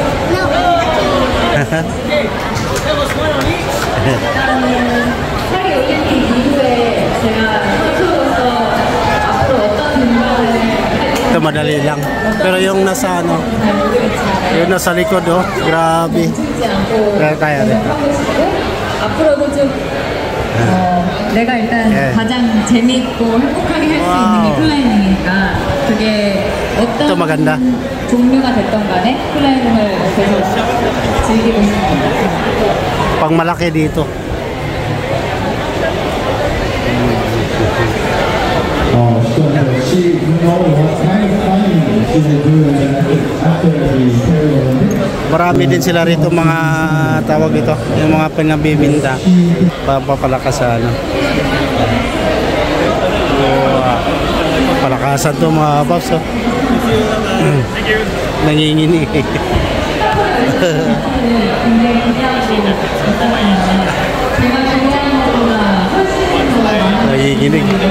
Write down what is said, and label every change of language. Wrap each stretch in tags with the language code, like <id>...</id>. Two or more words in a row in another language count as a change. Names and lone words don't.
<tl>Ito madali lang. Pero yung nasa ano, yung nasa likod, oh, grabe. Kaya rin.</tl> <ko>내가 일단 예. 가장 재미있고 행복하게 할 수 있는 게 클라이밍이니까 그게 또 어떤</ko> <tl>maganda.</tl> <ko>종류가 됐던 간에 클라이밍을 계속 즐기고 싶은 것 같아요.</ko> <tl>Pang malaki dito.</tl> <en>She know what kind of climbing she will do after the Paralympics.</en> <tl>Marami din sila rito mga tawag ito, yung mga pinabibinta papalakas sa ano. Palakasan to mga boss. Oh. Nanginginig. Nanginginig.</tl>